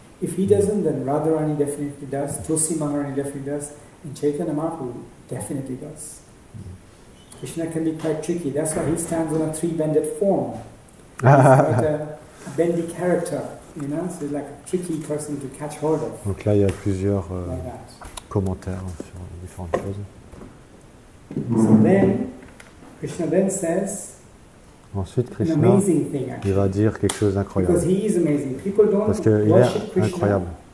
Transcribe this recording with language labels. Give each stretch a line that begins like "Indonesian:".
English: If he doesn't, then Radharani definitely does, Tulsi Maharani definitely does, and Chaitanya Mahaprabhu definitely does. Krishna can be quite tricky. That's why he stands on a three-bended form. He's quite a bendy character, you know, so he's like a tricky person to catch hold of.
French: Donc là, il y a plusieurs commentaires sur différentes choses.
English: So then, Krishna then says,
French: ensuite, Krishna, il va dire quelque chose d'incroyable. Parce qu'il est incroyable.